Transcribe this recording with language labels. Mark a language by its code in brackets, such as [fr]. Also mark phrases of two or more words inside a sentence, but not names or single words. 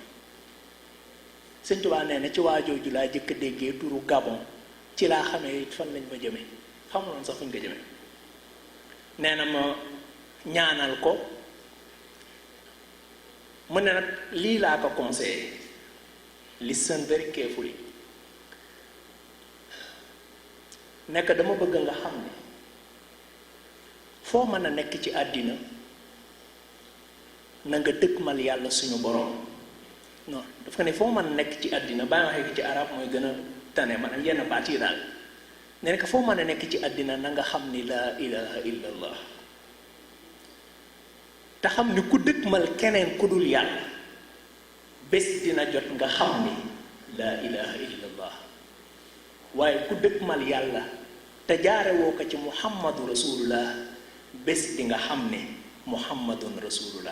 [wo] Sëñ Tuubaa nee na ci waajooju laa jëkk déggee turu Gabon ci laa xamee fan lañ ma jëme xamuloon sax fuñ ko jëme. nee na ma ñaanal ko mu ne nag lii laa ko conseillé [en] listen very carefully [wo] nekk dama bëgg nga xam ne foo mën a nekk ci àddina na nga dëkkmal yàlla suñu borom. non dafa ne foo mën a nekk ci àddina baa nga waxee ci arab mooy gën a tane maanaam yenn baat yi daal ne nekk foo mën a nekk ci àddina na nga xam ni [ar] لا إله إلا الله [wo] te xam ni ku dëkkmal keneen ku dul yàlla bés dina jot nga xam ni [ar] لا إله إلا الله [wo] waaye ku dëkkmal yàlla te jaare woo ko ci [ar] محمد رسول الله [wo] bés di nga xam ne [ar] محمد رسول الله.